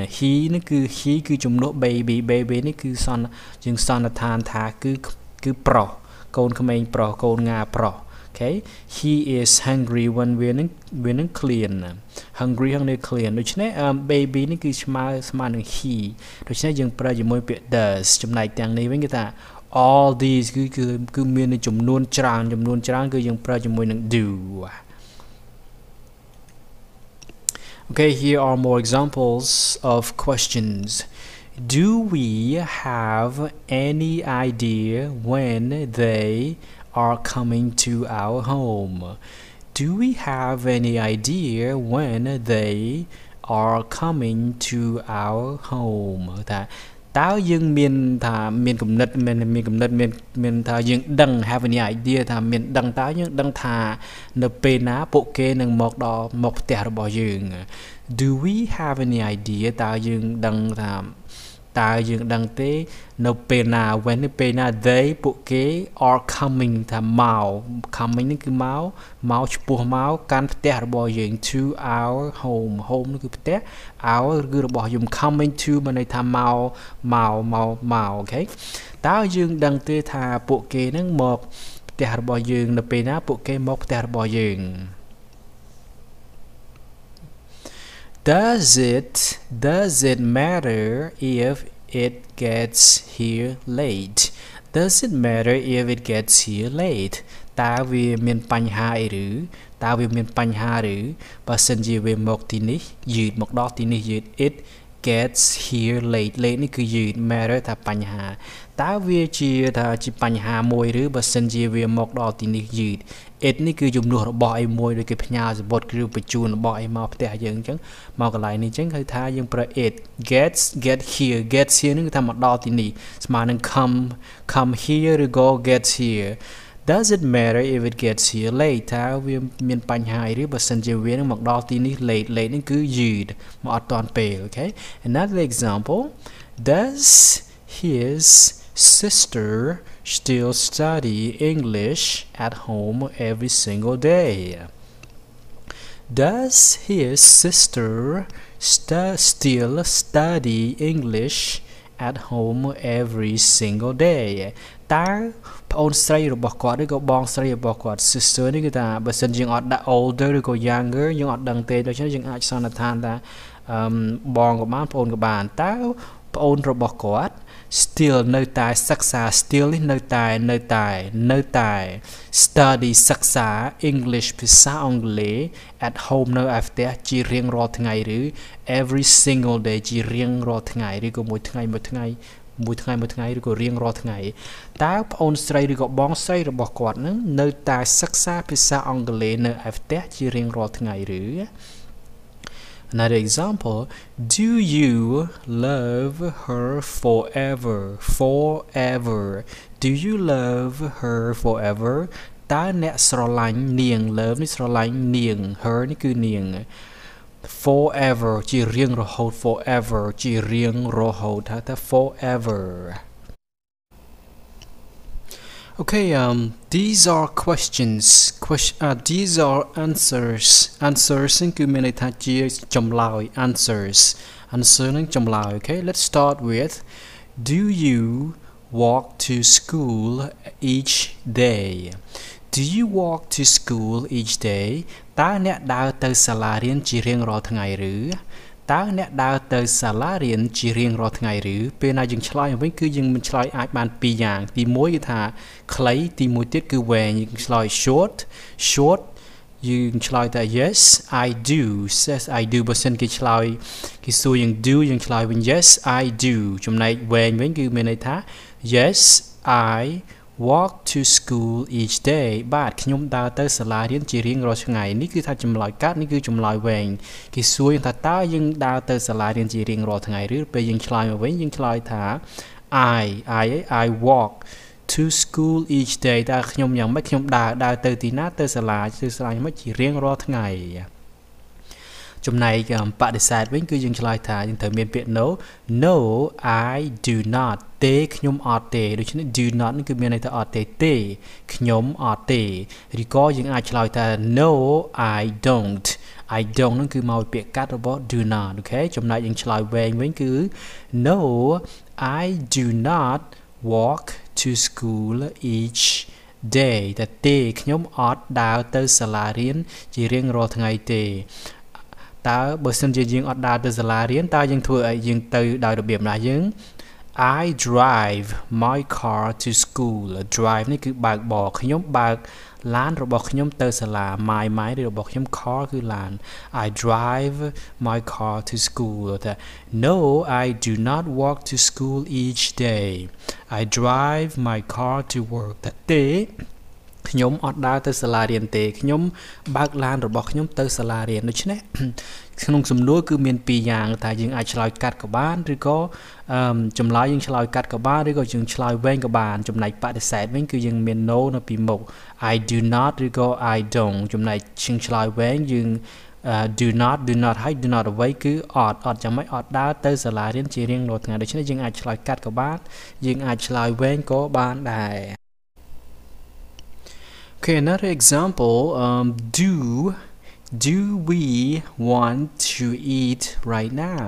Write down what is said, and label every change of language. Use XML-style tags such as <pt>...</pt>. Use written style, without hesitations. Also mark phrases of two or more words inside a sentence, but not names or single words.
<km>he នេះគឺ he គឺជំនួស baby នេះគឺយើងសន្និដ្ឋានថាគឺប្រុសកូនក្មេងប្រុសកូនងាប្រុស</km> <en>okay he is hungry</en> <km>when វានឹងឃ្លាន hungry នឹងឃ្លានដូច្នេះ baby នេះគឺស្មើនឹង he ដូច្នេះយើងប្រើជាមួយពាក្យ does ចំណែកទាំងនេះវិញគឺថា</km> <en>all these</en> <km>គឺមានចំនួនច្រើនគឺយើងប្រើជាមួយនឹង do</km> <en>Okay here are more examples of questions Do we have any idea when they are coming to our home Do we have any idea when they are coming to our home</en> <km>តើយើងមានគំនិតមានថាយើង ដឹង</km> <en>have any idea</en> <km>ថាមានដឹងតើយើងដឹងថានៅពេលណាពួកគេនឹងមកផ្ទះរបស់យើង</km> <en>Do we have any idea</en> <km>តើយើងដឹង ថាតើយើងដឹងទេនៅពេលណា when នៅពេលណា they ពួកគេ</km> <en>are coming</en> <km>ថាមក coming នេះគឺ មកឆ្ពោះមកកាន់ផ្ទះរបស់យើង</km> <en>to our home</en> <km>នោះគឺផ្ទះ our គឺរបស់យើង</km> <en>coming to</en> <km>មានន័យថាមក okay តើយើងដឹងទេថាពួកគេនឹងមកផ្ទះរបស់យើងនៅពេលណាពួកគេមកផ្ទះរបស់យើង</km> <en>Does it matter if it gets here late Does it matter if it gets here late</en> <km>តើវាមានបញ្ហាអីឬ បើសិនជាវាមកទីនេះយឺតមកដល់ទីនេះយឺត</km> <en>it gets here late</en> <km>នេះគឺយឺត matter ថាបញ្ហាតើវាជាបញ្ហាមួយឬបើសិនជាវា មកដល់ទីនេះយឺត it នេះគឺជំនួសរបស់អីមួយដូចគេផ្ញើសម្បត្តិឬបញ្ជូនរបស់អីមក ផ្ទះយើងអញ្ចឹងមកកន្លែងនេះអញ្ចឹងគឺថាយើងប្រើ</km> <en>it get here</en> <km>នេះគឺថាមកដល់ទីនេះស្មើនឹង</km> <en>come here</en> <km>ឬក៏</km> <en>get here Does it matter if it gets here late</en> <km>តើវាមានបញ្ហាអីឬបើសិនជាវានឹងមកដល់ទីនេះ late នេះគឺយឺតមកអត់ទាន់ពេល</km> <en>okay Another example Does his sister still study English at home every single day Does his sister still study English at home every single day</en> <km>តើប្អូនស្រីរបស់គាត់ឬក៏បងស្រីរបស់គាត់</km> <en>sister</en> <km>នេះគឺថាបើសិនយើងអត់ ដាក់ older ឬក៏ younger យើងអត់ដឹងទេដូច្នេះយើងអាចសន្និដ្ឋានថាបងក៏បានប្អូនក៏បានតើប្អូនរបស់គាត់ still នៅតែសិក្សា still នេះនៅតែ study សិក្សា English ភាសាអង់គ្លេស</km> <en>at home</en> <km>នៅឯផ្ទះជារៀងរាល់ថ្ងៃឬ</km> <en>every single day</en> <km>ជារៀងរាល់ថ្ងៃឬក៏មួយថ្ងៃឬក៏រៀងរាល់ថ្ងៃតើប្អូនស្រីឬក៏បងស្រីរបស់គាត់នឹងនៅតែសិក្សាភាសាអង់គ្លេសនៅឯផ្ទះជារៀងរាល់ថ្ងៃឬ</km> <en>Another example, do you love her forever? Do you love her forever?</en> <km>តើអ្នកស្រឡាញ់នាង love នេះស្រឡាញ់នាង her នេះគឺនាង forever ជារៀងរហូត forever ជារៀងរហូតថា forever</km> <en>Okay, these are questions. These are answers. Answers</en> <km>គឺមានន័យថាជាចម្លើយ</km> <en>answers. Answer</en> <km>នឹងចម្លើយ</km> <en>Okay, let's start with do you walk to school each day? Do you walk to school each day?</en> <km>តើអ្នកដើរទៅសាលារៀនជារៀងរាល់ថ្ងៃឬតើអ្នកដើរទៅសាលារៀនជារៀងរាល់ថ្ងៃឬពេលណាយើងឆ្លើយវិញគឺ យើងមិនឆ្លើយអាចបានពីរយ៉ាងទី1គឺថាខ្លីទី1ទៀតគឺវែងយើងឆ្លើយ short យើងឆ្លើយថា</km> <en>yes I do says I do</en> <km>បើសិនគេឆ្លើយគេសួរយើង do យើងឆ្លើយវិញ</km> <en>yes I do</en> <km>ចំណែកវែងវិញគឺមានន័យថា</km> <en>yes I walk to school each day</en> <km>បាទខ្ញុំដើរទៅសាលារៀនជារៀងរាល់ថ្ងៃនេះគឺថាចម្លើយកាត់នេះគឺចម្លើយវែងគេសួរយើងថាតើយើងដើរទៅសាលារៀនជារៀងរាល់ថ្ងៃឬពេលយើងឆ្លើយមកវិញយើងឆ្លើយថា</km> <en>I walk to school each day</en> <km>តើខ្ញុំយ៉ាងម៉េចខ្ញុំដើរទៅទីណាទៅសាលាយ៉ាងម៉េចជារៀងរាល់ថ្ងៃចំណែកបដិសេធវិញគឺយើងឆ្លើយថាយើងត្រូវមានពាក្យ</km> <en>no I do not</en> <km>ទេខ្ញុំអត់ទេដូច្នេះ</km> <en>do not</en> <km>នេះគឺមានន័យថាអត់ទេខ្ញុំអត់ទេឬក៏យើងអាចឆ្លើយថា</km> <en>no I don't</en> <km>នឹងគឺមកពាក្យកាត់របស់ do not អូខេចំណែកយើងឆ្លើយវែងវិញគឺ</km> <en>no I do not walk to school each day</en> <km>ទេខ្ញុំអត់ដើរទៅសាលារៀនជារៀងរាល់ថ្ងៃទេតើបើសិនជាយើងអត់ដើរទៅសាលារៀនតើយើងធ្វើឲ្យយើងទៅដោយរបៀបណាយើង</km> <en>I drive my car to school drive</en> <km>នេះគឺបើកបរខ្ញុំបើកឡានរបស់ខ្ញុំទៅសាលា</km> <en>my</en> <km>របស់ខ្ញុំ</km> <en>car</en> <km>គឺឡាន</km> <en>I drive my car to school No I do not walk to school each day I drive my car to work</en> <km>ទេខ្ញុំអត់ដើរទៅសាលារៀនទេខ្ញុំបើកឡានរបស់ខ្ញុំទៅសាលារៀនដូច្នេះក្នុងសំណួរគឺ មានពីរយ៉ាងថាយើងអាចឆ្លើយកាត់ក៏បានឬក៏ចម្លើយយើងឆ្លើយកាត់ក៏បានឬក៏យើងឆ្លើយវែងក៏ បានចំណែកបដិសេធវិញគឺយើងមាន no នៅពីមុខ</km> <en>I do not</en> <km>ឬក៏</km> <en>I don't</en> <km>ចំណែកជាងឆ្លើយវែងយើង</km> <en>do not</en> <km>ហើយ</km> <en>do not</en> <km>អ្វីគឺអត់ចាំមិនអត់ដើរទៅសាលារៀនជារៀងរាល់ថ្ងៃដូច្នេះយើងអាចឆ្លើយកាត់ក៏បានយើងអាចឆ្លើយវែងក៏បានដែរ</km> <en>Okay, another example, do we want to eat right now?</en>